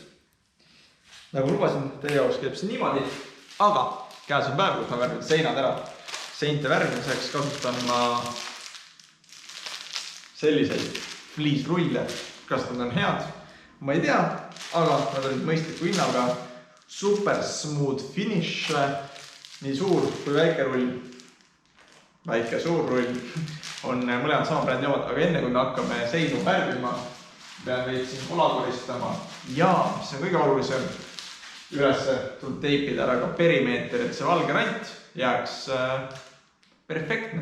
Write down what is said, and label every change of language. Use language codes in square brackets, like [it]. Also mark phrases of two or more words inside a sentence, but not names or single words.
[et] Nagu lubasin, teie jaoks käib see niimoodi, aga käes on päev, kus ma värvin seinad ära. Seinte värvimiseks kasutan ma selliseid fliisrulle, kas nad on head, ma ei tea, aga nad olid mõistliku hinnaga. [en] Super smooth finish, [et] nii suur kui väike rull, väike suur rull on mõlemad sama brändi omad, aga enne kui me hakkame seinu värvima, pean veits siin kola koristama ja mis on kõige olulisem, üles tuleb teipida ära ka perimeeter, et see valge rant jääks perfektne.